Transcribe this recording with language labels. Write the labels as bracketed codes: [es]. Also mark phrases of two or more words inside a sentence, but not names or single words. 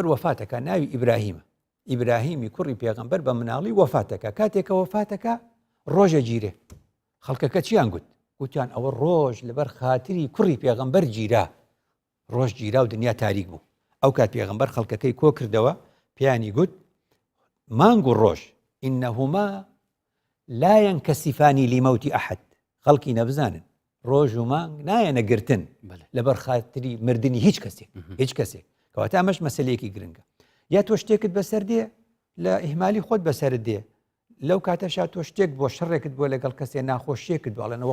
[ckb] وەفاتەکە ناوی ئیبراهیمە ئیبراهیمی کوڕی پێغەمبەر بە مناڵی وەفاتەکە کاتێکە وەفاتەکە ڕۆژە گیرێ خەڵکەکە چیان گوتیان ئەوە ڕۆژ لەبەر خاتری کوڕی پێغەمبەر گیرا ڕۆژ گیرا و دنیا تاریک بوو ئەو کات پێغەمبەر خەڵکەکەی کۆ کردەوە پیانی گوت مانگ و ڕۆژ [ar] ئینەهما لا ينكسفان لموت أحد [ckb] خەڵکی نەبزانن ڕۆژ و مانگ نایەنە گرتن لەبەر خاتری مردنی هیچ کەسێک کەواتە ئەمەش مەسەلەیەکی گرنگە یا تۆ شتێکت بەسەر دێ لە ئیهمالی خۆت بەسەرت دێ لەو کاتەشا تۆ شتێک بۆ شەڕێکت بۆ لەگەڵ کەسێ ناخۆشیێکت بڵێنەوە